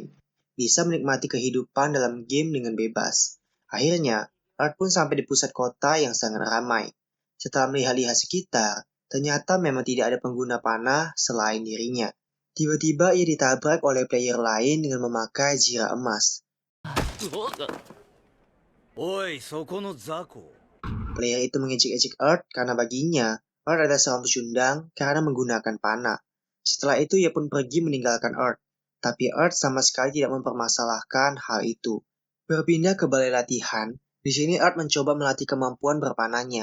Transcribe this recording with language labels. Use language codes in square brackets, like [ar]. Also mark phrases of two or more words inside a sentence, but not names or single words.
[id] Bisa menikmati kehidupan dalam game dengan bebas. Akhirnya, Art pun sampai di pusat kota yang sangat ramai. Setelah melihat-lihat sekitar, ternyata memang tidak ada pengguna panah selain dirinya. Tiba-tiba ia ditabrak oleh player lain dengan memakai zira emas. [ja] おい、そこの雑魚。 [id] Player itu mengejek-ejek Earth karena baginya, Earth adalah seorang pecundang karena menggunakan panah. Setelah itu ia pun pergi meninggalkan Earth. Tapi Earth sama sekali tidak mempermasalahkan hal itu. Berpindah ke balai latihan, di sini Earth mencoba melatih kemampuan berpanahnya.